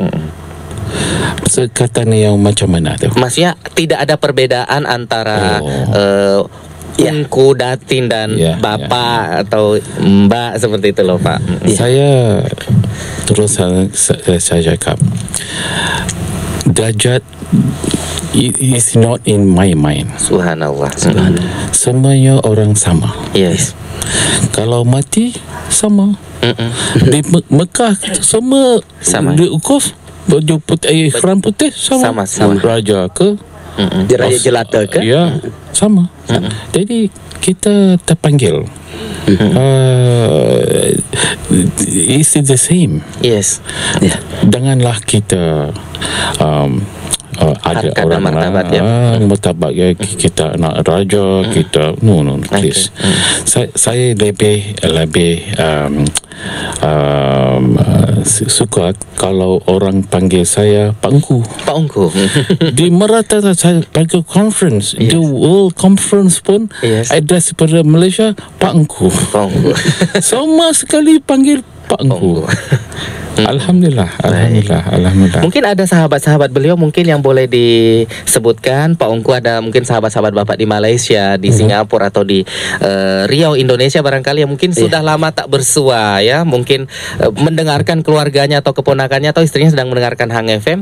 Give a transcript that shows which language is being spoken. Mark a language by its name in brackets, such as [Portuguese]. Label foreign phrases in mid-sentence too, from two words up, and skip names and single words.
[Malay] Sekatan yang macam mana tuh? [Indonesian] Maksudnya tidak ada perbedaan antara Ungku, Datin dan Bapak atau Mbak, seperti itu loh Pak. [Malay] Saya terus saya cakap, derajat [English] is not in my mind. [Malay] Subhanallah. Semuanya orang sama. Yes. Kalau mati sama. Di Mekah semua sama. Di Ukuf baju putih, ikhram putih sama. Raja ke di Raja Jelata ke? Ya, sama. Jadi kita terpanggil. [English] It's the same. [Malay] Yes. Janganlah kita ada harkat orang martabat martabat ya, kita anak raja, kita [English] no please. [Malay] Saya lebih suka kalau orang panggil saya Pak Ungku. Pak Ungku. Di Merata saya panggil conference, [English] the World Conference [Malay] pun address pada Malaysia Pak Ungku. Semua sekali panggil Pak Ungku. Alhamdulillah. [Indonesian] Mungkin ada sahabat-sahabat beliau mungkin yang boleh disebutkan. Pak Ungku ada mungkin sahabat-sahabat Bapak di Malaysia, di Singapura atau di Riau, Indonesia barangkali yang mungkin sudah lama tak bersua ya, mungkin mendengarkan keluarganya atau keponakannya atau istrinya sedang mendengarkan Hang FM.